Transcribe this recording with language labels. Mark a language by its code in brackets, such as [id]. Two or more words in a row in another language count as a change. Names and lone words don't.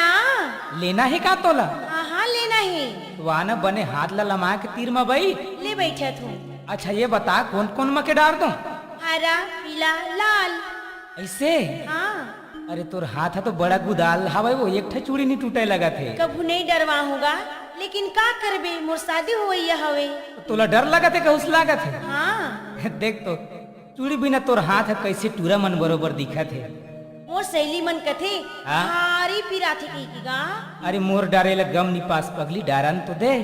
[hne] लेना है का तोला? हाँ लेना ही वहाँ न बने हाथ ला लमा के तीर में भाई ले बैठा तू। अच्छा ये बता कौन कौन मके डार दूं? हरा पीला लाल। ऐसे? हाँ अरे तोर हाथ है तो बड़ा गुदाल हवा, वो एक ठे चूड़ी नहीं टूटे लगा थे। कभू नहीं डरवा होगा, लेकिन का करबे, मोर शादी हुई हवे। तोला डर लगा थे कहूस लगा थे? हाँ देख तो चूड़ी बिना तोर हाथ है कैसे टूरा मन बरोबर दिखा थे। मोर सहेली मन कथे हाँ? हारी पीरा थे कही की गा। अरे मोर डारे ला गम नी पास पगली डारन तो दे।